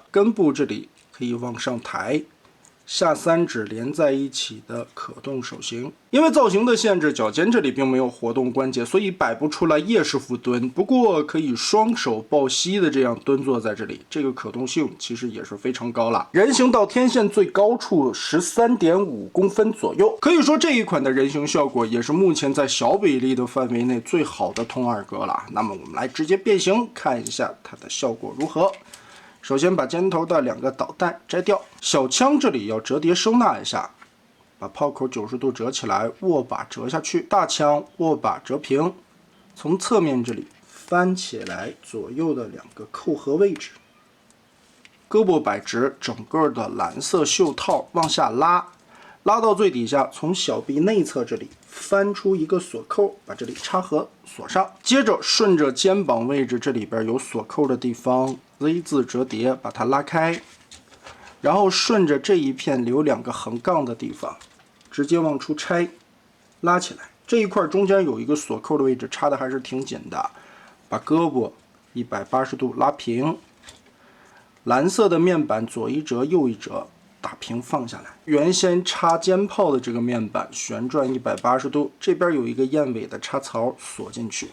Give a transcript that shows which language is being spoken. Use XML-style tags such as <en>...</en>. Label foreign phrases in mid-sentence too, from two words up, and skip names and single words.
<zh>根部這裡可以往上抬。下3指連在一起的可动手型，因為造型的限制，腳尖這裡並沒有活動關節，所以擺不出來叶師傅蹲。不過可以雙手抱膝的這樣蹲坐在這裡，這個可动性其實也是非常高了。人形到天線最高處13.5公分左右，可以说這一款的人形效果也是目前在小比例的範圍內最好的通2格了。那麼我們來直接變形，看一下它的效果如何。首先把尖頭的2個导彈摘掉，小槍這裡要折疊收納一下，把炮口90度折起來，握把折下去，大槍握把折平，從側面這裡翻起來，左右的2個扣合位置，胳膊擺直，整個的藍色袖套往下拉，拉到最底下，從小臂內側這裡翻出一個鎖扣，把這裡插合鎖上，接着順着肩膀位置這裡邊有鎖扣的地方 Z 字折疊，把它拉開，然後順着這一片留2個橫槓的地方，直接往出拆，拉起来。這一塊中間有一個鎖扣的位置，插的還是挺緊的。把胳膊180度拉平，藍色的面板左一折右一折，打平放下来。原先插肩炮的這個面板旋轉180度，這邊有一個燕尾的插槽鎖進去。</zh>